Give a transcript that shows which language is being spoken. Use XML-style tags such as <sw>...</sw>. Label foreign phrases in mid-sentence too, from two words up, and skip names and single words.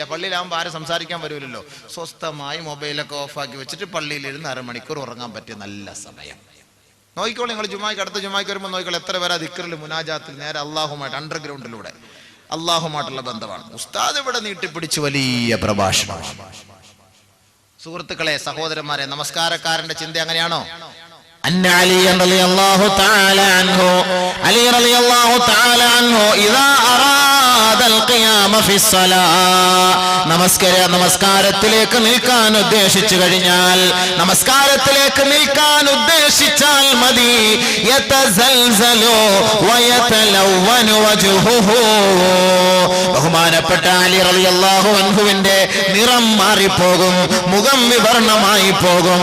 <ml>പള്ളിയിലാകുമ്പോൾ ആരും സംസാരിക്കാൻ വരുമല്ലോ. സ്വസ്ഥമായി മൊബൈലൊക്കെ ഓഫാക്കി വെച്ചിട്ട് പള്ളിയിലിരുന്ന് 1/2 മണിക്കൂർ ഉറങ്ങാൻ പറ്റിയ നല്ല സമയം. നോക്കിക്കോളൂ നിങ്ങൾ. ജുമായ്ക്ക്, അടുത്ത ജുമായ്ക്ക് വരുമ്പോൾ നോക്കിക്കോളൂ എത്ര പേരാ ദിക്റിൽ, മുനാജാത്തിൽ നേരെ അള്ളാഹുമായിട്ട് അണ്ടർഗ്രൗണ്ടിലൂടെ അള്ളാഹുമായിട്ടുള്ള ബന്ധമാണ്. ഉസ്താദ് ഇവിടെ നീട്ടിപ്പിടിച്ച് വലിയ പ്രഭാഷണം. സുഹൃത്തുക്കളെ, സഹോദരന്മാരെ, നമസ്കാരക്കാരന്റെ ചിന്ത അങ്ങനെയാണോ?</ml> <ar>أن علي رضي الله تعالى عنه علي رضي الله تعالى عنه إذا أراد القيام في الصلاة</ar> <ml>നമസ്കാരത്തിലേക്ക് നിൽക്കാൻ ഉദ്ദേശിച്ചു കഴിഞ്ഞാൽ, നമസ്കാരത്തിലേക്ക് നിൽക്കാൻ ഉദ്ദേശിച്ചാൽ മതി,</ml> <ar>يتزلزل ويتلون وجهه,</ar> <ml>ബഹുമാനപ്പെട്ട അലി</ml> <ar>رضي الله عنه</ar> <ml>നിറം മാറിപ്പോകും, മുഖം വിവർണമായി പോകും.</ml>